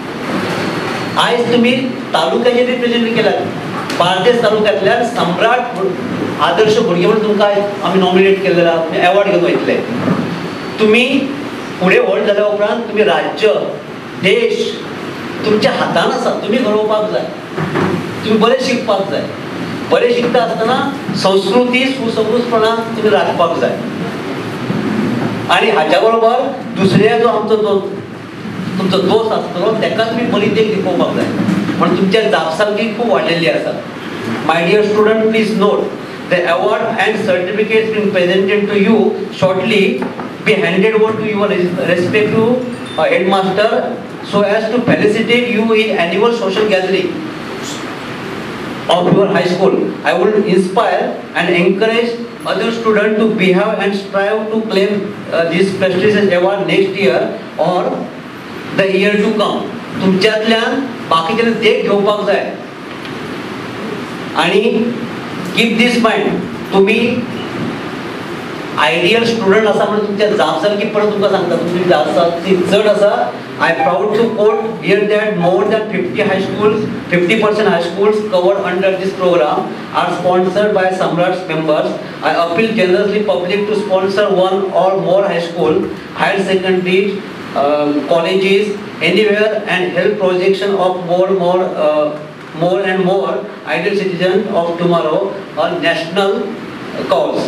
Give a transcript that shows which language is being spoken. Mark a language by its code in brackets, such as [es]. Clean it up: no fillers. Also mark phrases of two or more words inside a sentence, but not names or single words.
[kok] आयज तुमी तालुक्याचें रिप्रेजेंट केल्यात बार्देस तालुक्यांतल्यान सम्राट आदर्श भुरगे म्हणून तुमकां आमी नॉमिनेट केल्ले आसा तुमी एवॉर्ड घेवन वयतले तुमी फुडें व्हड जाल्या उपरांत तुमी राज्य देश तुमच्या हातान आसा तुमी घडोवपाक जाय तुमी बरें शिकपाक जाय बरें शिकता आसतना संस्कृती सुसंस्कृतपणान तुमी राखपाक जाय आनी हाच्या बरोबर दुसऱ्या जो आमचो तुमचो दोस्त आसतलो ताका तुमी बरी देख दिवपाक जाय म्हणून तुमच्या जापसालगी खूब वाडलेली आसा [en] My dear student please note the award and certificates been presented to you shortly be handed over to your respective headmaster so as to felicitate you in annual social gathering of your high school. I would inspire and encourage other students to behave and strive to claim this prestigious award next year or the year to come. [kok] तुमच्यातल्यान बाकीच्यांनी देख घेवपाक जाय आणि [en] keep this mind [kok] तुम्ही [en] ideal student [kok] आसा म्हणून तुमच्या जापसारकी परत तुमकां सांगता तुमची जापसार ती चड आसा. [en] I proud to quote here that more than 50% high schools covered under this program are sponsored by Samraat's members. I appeal generously public to sponsor one or more high school, higher secondary, colleges, anywhere and help projection of more and more ideal citizens of tomorrow on national cause.